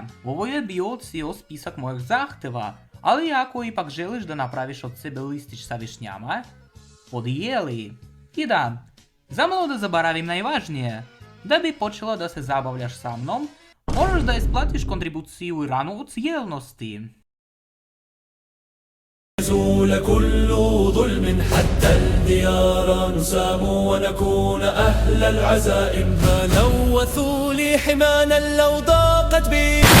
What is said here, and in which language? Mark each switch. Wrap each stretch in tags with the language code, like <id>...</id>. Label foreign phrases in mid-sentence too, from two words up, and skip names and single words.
<sr>Ovo je bio cijel spisak mojih zahteva, ali ako ipak želiš da napraviš od sebe listić sa višnjama, podijeli. I da, zamalo da zaboravim najvažnije, da bi počela da se zabavljaš sa mnom, moraš da isplatiš kontribuciju Iranu u cijelnosti.</sr> <ar>يزول كل ظلم حتى الديار نسام ونكون أهل العزائم ما لوثوا لي حمانا لو ضاقت بي</ar>